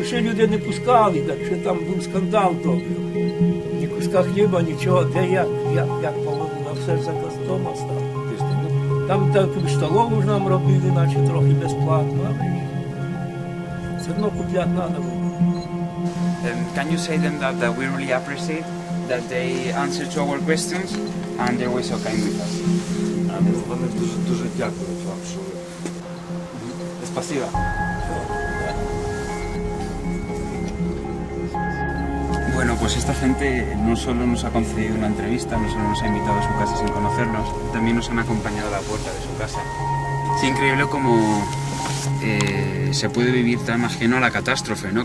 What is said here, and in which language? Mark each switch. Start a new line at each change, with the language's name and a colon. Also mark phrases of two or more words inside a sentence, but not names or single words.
Ukrainian: Ще люди не пускали, так що там був скандал добрий. Ні куска хліба, нічого, де як положено, все ж за костом осталось. Там таку столову ж нам робили, наче трохи безплатно, але все одно купляти треба було.
English: Can you say them that we really appreciate that they answer to our questions and they were so kind with us?
Ukrainian: Вони дуже дякують вам, що ви... Спасибо.
Spanish: Bueno, pues esta gente no solo nos ha concedido una entrevista, no solo nos ha invitado a su casa sin conocernos, también nos han acompañado a la puerta de su casa. Es increíble cómo se puede vivir tan ajeno a la catástrofe, ¿no?